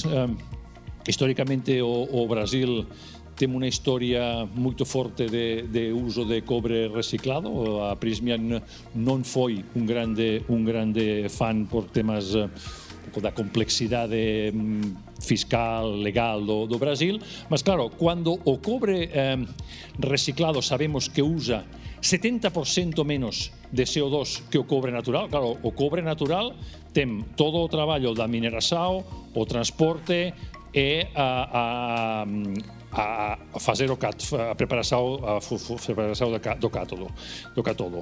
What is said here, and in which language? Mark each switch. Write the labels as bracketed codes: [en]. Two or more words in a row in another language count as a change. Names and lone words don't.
[gl] Históricamente o Brasil ten unha historia moito forte de uso de cobre reciclado. A Prysmian non foi un grande fan por temas pouco da complexidade fiscal, legal do Brasil, mas claro, quando o cobre reciclado sabemos que usa 70% menos de CO2 que o cobre natural. Claro, o cobre natural tem todo o traballo da mineração, o transporte e a fazer a preparação do cátodo.